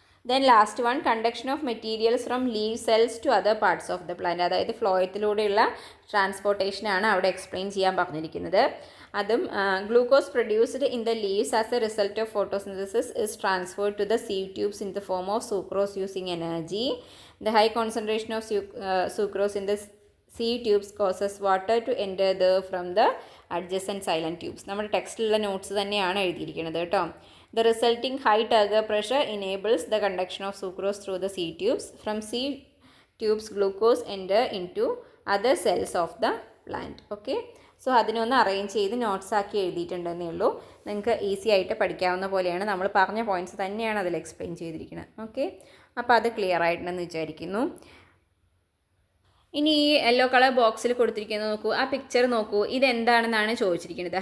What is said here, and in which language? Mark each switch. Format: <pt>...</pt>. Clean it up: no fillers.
<en>Then last one, conduction of materials from leaf cells to other parts of the plant.</en> <ml>അതായത് ഫ്ലോയത്തിലൂടെയുള്ള ട്രാൻസ്പോർട്ടേഷനാണ് അവിടെ explain ചെയ്യാൻ പറഞ്ഞിരിക്കുന്നത്.</ml> <en>അതും glucose produced in the leaves as a result of photosynthesis is transferred to the seed tubes in the form of sucrose using energy. The high concentration of sucrose in the seed tubes causes water to enter there from the adjacent silent tubes.</en> <ml>നമ്മുടെ ടെക്സ്റ്റിലുള്ള notes തന്നെയാണ് എഴുതിയിരിക്കുന്നത് കേട്ടോ.</ml> <en>The resulting high turgor pressure enables the conduction of sucrose through the seed tubes. From seed tubes, glucose enter into other cells of the plant. Okay.</en> <ml>So അതിനൊന്ന് arrange ചെയ്ത് notes ആക്കി എഴുതിയിട്ടുണ്ടെന്നേ ഉള്ളൂ. നിങ്ങൾക്ക് easy ആയിട്ട് പഠിക്കാവുന്ന പോലെയാണ്. നമ്മൾ പറഞ്ഞ പോയിൻറ്റ്സ് തന്നെയാണ് അതിൽ എക്സ്പ്ലെയിൻ ചെയ്തിരിക്കുന്നത്. ഓക്കെ, അപ്പോൾ അത് ക്ലിയർ ആയിട്ടുണ്ടെന്ന് വിചാരിക്കുന്നു. ഇനി ഈ യെല്ലോ കളർ ബോക്സിൽ കൊടുത്തിരിക്കുന്നത് നോക്കൂ, ആ പിക്ചർ നോക്കൂ, ഇതെന്താണെന്നാണ് ചോദിച്ചിരിക്കുന്നത്.</ml>